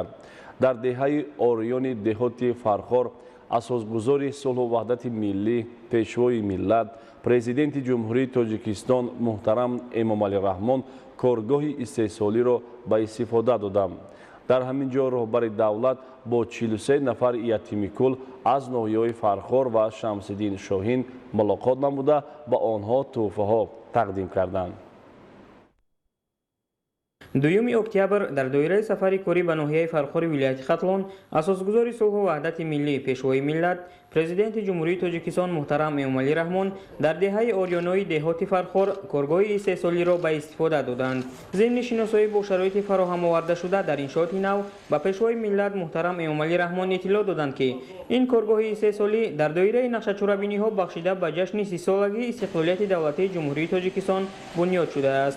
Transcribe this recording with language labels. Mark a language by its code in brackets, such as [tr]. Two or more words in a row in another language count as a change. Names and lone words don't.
[fa] در دهه آریان دهات فرخار اساسگذار صلح و وحدت ملی پیشوای ملت پرزیدنت جمهوری تاجیکستان محترم امامعلی رحمان کارگاه استحصالی را به استفاده دادم. در همین جا رهبر دولت با 43 نفر یتیم کل از ناحیه‌های فرخار و شمس‌الدین شاهین ملاقات نموده با آنها تحفه‌ها تقدیم کردند. [tg] 2 октябр дар доираи сафари корӣ ба ноҳияи фархори вилояти хатлон асосгузори сулҳу ваҳдати миллӣ пешвои миллат президенти ҷумҳурии тоҷикистон муҳтарам эмомалӣ раҳмон дар деҳаи орёнои деҳоти фархор коргоҳи истеҳсолиро ба истифода доданд. зимни шиносоӣ бо шароити фароҳамовардашуда дар иншооти нав ба пешвои миллат муҳтарам эмомалӣ раҳмон иттилоъ доданд ки ин коргоҳи истеҳсолӣ дар доираи нақшачорабиниҳо бахшида ба ҷашни 30-солагии истиқлолияти давлатии ҷумҳурии тоҷикистон бунёд шудааст.